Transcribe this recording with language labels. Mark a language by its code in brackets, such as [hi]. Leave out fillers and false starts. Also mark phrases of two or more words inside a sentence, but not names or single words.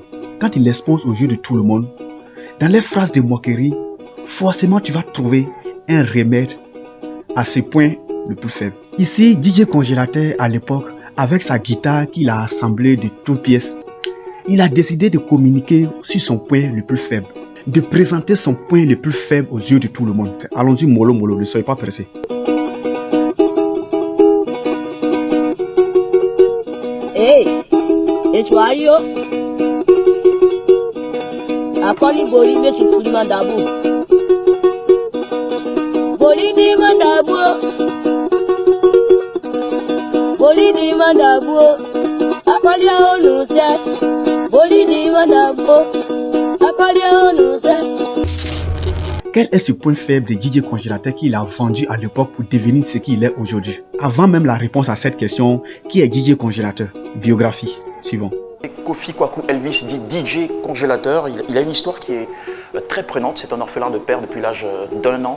[fr] Quand il l'expose aux yeux de tout le monde, dans les phrases de moquerie, forcément tu vas trouver un remède à ce point le plus faible. Ici, DJ Congélateur à l'époque, avec sa guitare qu'il a assemblée de toutes pièces, il a décidé de communiquer sur son point le plus faible, de présenter son point le plus faible aux yeux de tout le monde. Allons-y mollo, ne soyez pas pressés. Hey, it's why you akoli bori me tukuli mandabu. Bolidi mandabo, bolidi mandabo, akalia onuse, bolidi mandabo, akalia onuse. Quel est ce point faible de DJ Congélateur qu'il a vendu à l'époque pour devenir ce qu'il est aujourd'hui? Avant même la réponse à cette question, qui est DJ Congélateur? Biographie, suivant. Kofi Kwaku Elvis dit DJ Congélateur. Il a une histoire qui est très prenante. C'est un orphelin de père depuis l'âge d'1 an.